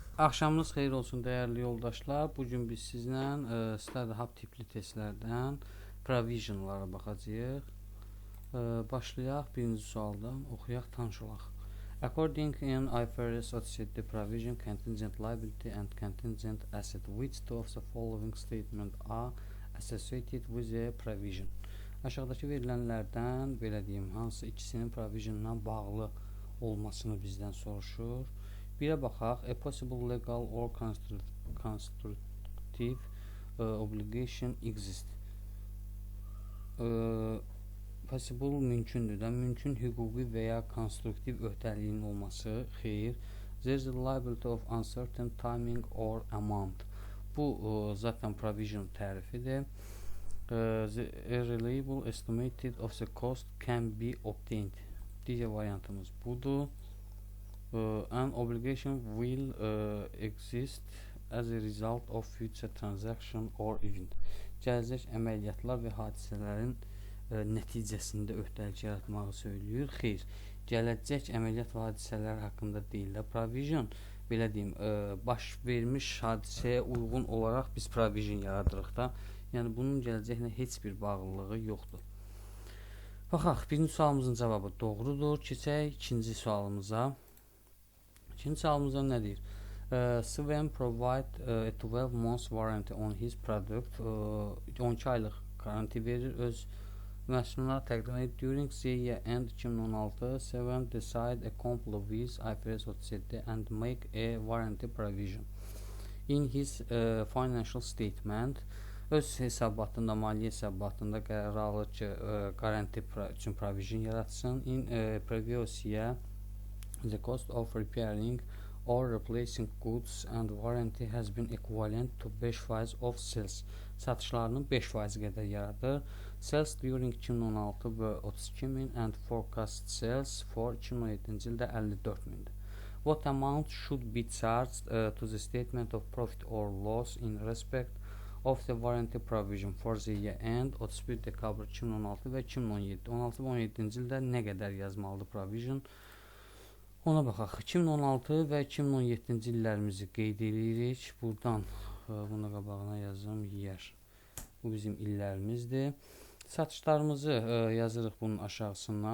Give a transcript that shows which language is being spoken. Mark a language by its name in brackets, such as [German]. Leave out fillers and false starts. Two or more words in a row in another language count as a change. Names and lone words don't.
[Azerbaijani] Axşamınız xeyir olsun dəyərli yoldaşlar. Bugün biz sizlə Startup tipli testlərdən provisionlara baxacağıq. Başlayaq birinci sualdan, oxuyaq, tanış olaq. [English] According in IFRS 37, provision, contingent liability and contingent asset, which two of the following statement are associated with a provision? [Azerbaijani] Aşağıdakı verilənlərdən belə deyim, hansı ikisinin provisionla bağlı olmasını bizdən soruşur. Birə baxaq. [English] A possible legal or constructive obligation exist. [Azerbaijani] Possible mümkündür də, mümkün hüquqi və ya konstruktiv öhdəliyin olması. Xeyr. [English] There is a liability of uncertain timing or amount. [Azerbaijani] Bu zaten provision tərifidir. [English] The reliable estimated of the cost can be obtained. [Azerbaijani] Digər variantımız budur. [English] An obligation will exist as a result of future transaction or event. [Azerbaijani] Gələcək əməliyyatlar və hadisələrin nəticəsində öhdəlik yaratmağı söyləyir. Xeyr, gələcək əməliyyat və hadisələr haqqında deyil də provision. Belə deyim, baş vermiş hadisəyə uyğun olaraq biz provision yaradırıq da. Yəni bunun gələcəklə heç bir bağlılığı yoxdur. Baxaq, birinci sualımızın cavabı doğrudur. Keçək ikinci sualımıza. İkinci sualımızda nə deyir? [English] Sven provide a 12 months warranty on his product. [Azerbaijani] 12 aylıq garanti verir öz məhsuluna təqdim edir. [English] During the year end 2016, Sven decide a comply with IFRS 37 and make a warranty provision. In his financial statement, [Azerbaijani] öz hesabatında, maliyyə hesabatında qərar alır ki, garanti üçün provision yaratsın. [English] In previous year, the cost of repairing or replacing goods and warranty has been equivalent to 5% of sales. [Azerbaijani] Satışlarının 5% qədər yaradır. [English] Sales during 2016 were 32.000 and forecast sales for [Azerbaijani] 2017-ci ildə 54.000-dir. [English] What amount should be charged to the statement of profit or loss in respect of the warranty provision for the year end [Azerbaijani] 31 dekabr 2016 və 2017. 16 və 17-ci ildə nə qədər yazmalıdır provision? Ona baxaq. 2016 və 2017-ci illərimizi qeyd edirik. Buradan bunu qabağına yazım, yer. Bu bizim illərimizdir. Satışlarımızı yazırıq bunun aşağısından.